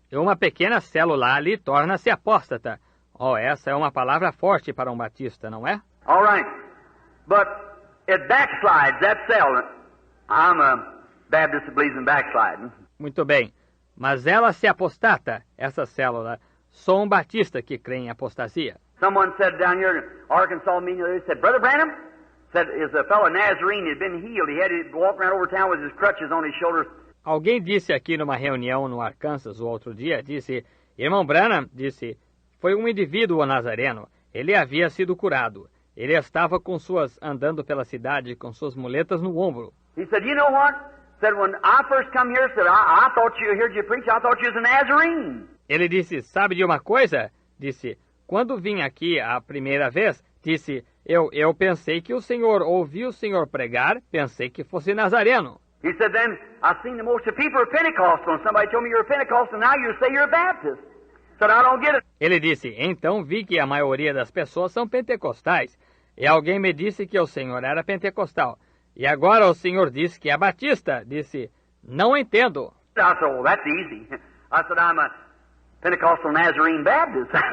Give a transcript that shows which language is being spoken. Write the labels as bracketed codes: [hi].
[pt] E uma pequena célula ali torna-se apóstata. Oh, essa é uma palavra forte para um batista, não é? [en] All right. But it backslides, that cell. I'm a Baptist that believes in backsliding. [pt] Muito bem. Mas ela se apostata, essa célula. Sou um batista que crê em apostasia. [en] Someone said down here in Arkansas meeting, they said, Brother Branham, said, is a fellow Nazarene, he had been healed. He had to walk around over town with his crutches on his shoulders. [pt] Alguém disse aqui numa reunião no Arkansas o outro dia, disse, Irmão Branham, disse, foi um indivíduo nazareno. Ele havia sido curado. Ele estava andando pela cidade com suas muletas no ombro. [en] He said, you know what? Said, when I first come here, said, I thought you heard you preach, I thought you was a Nazarene. [pt] Ele disse, sabe de uma coisa? Disse, quando vim aqui a primeira vez, disse, eu pensei que o senhor, ouvi o senhor pregar, pensei que fosse nazareno. [en] He said, then, I've seen the most of people are Pentecostal, and somebody told me you're a Pentecostal, and now you say you're a Baptist. Said, I don't get it. [pt] Ele disse, então vi que a maioria das pessoas são pentecostais. E alguém me disse que o senhor era pentecostal. E agora o senhor diz que é batista. Disse, não entendo. [en] I said, well, that's easy. I said, I'm a Pentecostal Nazarene Baptist.